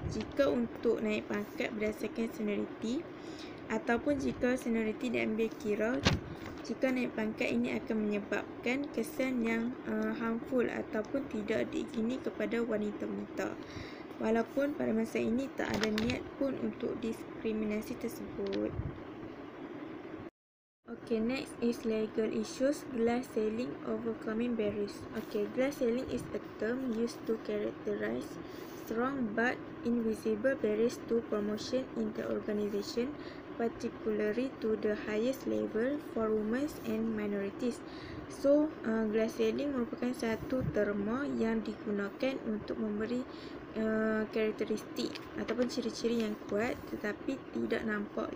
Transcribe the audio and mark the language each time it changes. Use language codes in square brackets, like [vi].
[ms] Jika untuk naik pangkat berdasarkan seniority ataupun jika seniority diambil kira, jika naik pangkat ini akan menyebabkan kesan yang harmful ataupun tidak diingini kepada wanita-wanita. Walaupun pada masa ini tak ada niat pun untuk diskriminasi tersebut. [en] Okay, next is legal issues. Glass ceiling, overcoming barriers. Okay, glass ceiling is a term used to characterize strong but invisible barriers to promotion in the organization, particularly to the highest level for women and minorities. [ms] So, glass ceiling merupakan satu terma yang digunakan untuk memberi karakteristik ataupun ciri-ciri yang kuat tetapi tidak nampak.